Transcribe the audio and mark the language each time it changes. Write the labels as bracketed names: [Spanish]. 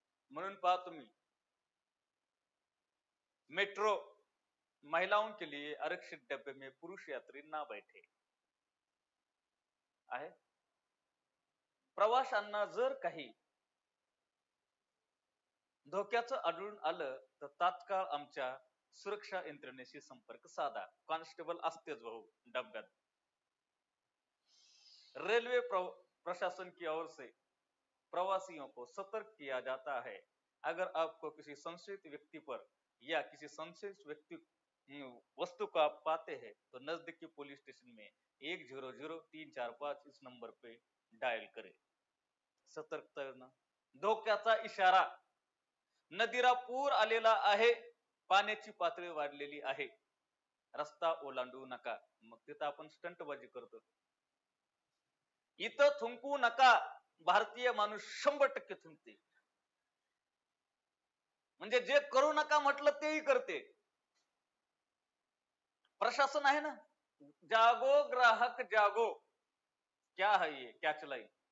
[Marathi] म्हणून पहा तुम्ही, [Hindi] मेट्रो महिलाओं के लिए आरक्षित डब्बे में पुरुष यात्री ना बैठे आहे. [Marathi] प्रवाशांना जर काही धोक्याचं आढळून आलं तर तात्काळ आमच्या सुरक्षा यंत्रणेशी संपर्क साधा. कॉन्स्टेबल असतेच भाऊ डब्यात. [Hindi] रेलवे प्रशासन की ओर से प्रवासियों को सतर्क किया जाता है, अगर आपको किसी संशयित व्यक्ति पर या किसी संशयित व्यक्ति वस्तु को आप पाते हैं तो नजदीकी पुलिस स्टेशन में 100345 इस नंबर पे डायल करें. [Marathi] सतर्कता. धोक्याचा इशारा, नदीला पूर आलेला आहे, पाण्याची पातळी वाढलेली आहे, रस्ता ओलांडू नका. मग तिथं आपण स्टंटबाजी करतो. इथं थुंकू नका. भारतीय माणूस 100% थुंकते. म्हणजे जे करू नका म्हटलं तेही करते. प्रशासन आहे ना. [Hindi] जागो ग्राहक जागो, क्या है ये, क्या चलाई?